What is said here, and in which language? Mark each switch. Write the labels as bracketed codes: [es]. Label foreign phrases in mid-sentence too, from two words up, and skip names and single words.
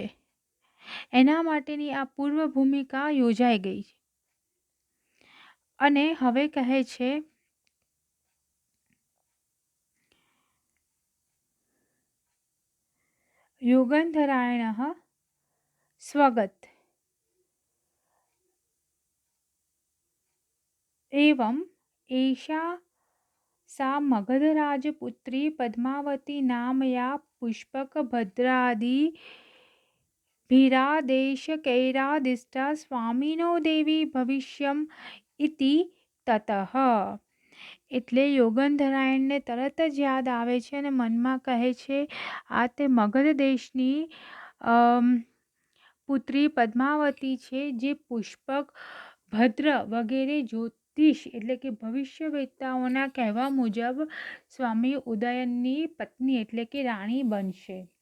[gu] એના માટેની આ પૂર્વ ભૂમિકા યોજાઈ ગઈ અને હવે કહે છે [sa] યોગંધરાયણ સ્વગત एवं एषा सा मगधराजपुत्री पद्मावती नाम या पुष्पकभद्रादिभिरादेशकैरादिष्टा स्वामिनो देवी भविष्यम् इति ततः. [gu] એટલે યોગંધરાયણને તરત જ યાદ આવે છે અને મનમાં કહે છે આ તે મગધ દેશની પુત્રી પદ્માવતી છે, જે પુષ્પક, ભદ્ર વગેરે જ્યોતિષ એટલે કે ભવિષ્યવેત્તાઓના કહેવા મુજબ સ્વામી ઉદયનની પત્ની એટલે કે રાણી બનશે.